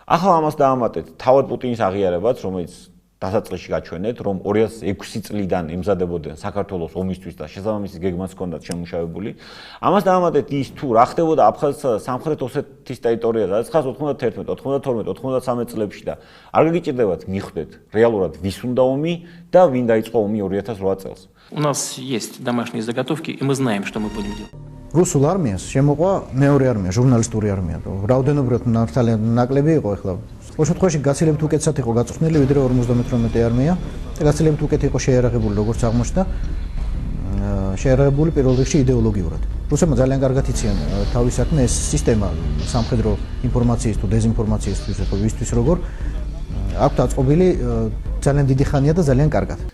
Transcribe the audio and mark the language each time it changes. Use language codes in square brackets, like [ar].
[ka] ახლა ამას დაამატეთ თავად პუტინის აღიარებაც, რომელიც დასაწყისში გაჩვენეთ, რომ 2006 წლიდან ემზადებოდნენ საქართველოს ომისთვის და შესაბამისი გეგმაც ჰქონდათ შემუშავებული. ამას დაამატეთ ის თუ რა ხდებოდა აფხაზეთსა და სამხრეთ ოსეთის ტერიტორიაზე 1991, 92, 93 წლებში და არ გაგიჭირდებათ მიხვდეთ რეალურად ვის უნდა ომი და ვინ დაიწყო ომი 2008 წელს. [ru] У нас есть домашние заготовки, и мы знаем, что мы будем делать. [ka] რუსულ არმიას შემოყვა მეორე არმია, ჟურნალისტური არმია. რაოდენობრივად ძალიან ნაკლები იყო ახლა. Ოღონდ შემთხვევაში გაცილებით უკეთესად იყო გაწვრთნილი ვიდრე 58 არმია და გაცილებით უკეთ იყო შეიარაღებული როგორც აღმოჩნდა. შეიარაღებული პირველ რიგში იდეოლოგიურად. რუსებმა ძალიან კარგად იციან თავის საქმე ეს სისტემა სამხედრო ინფორმაციის თუ დეზინფორმაციისთვის ხო ვისთვის როგორ აქვთ აწყობილი ძალიან დიდი ხანია და ძალიან კარგად.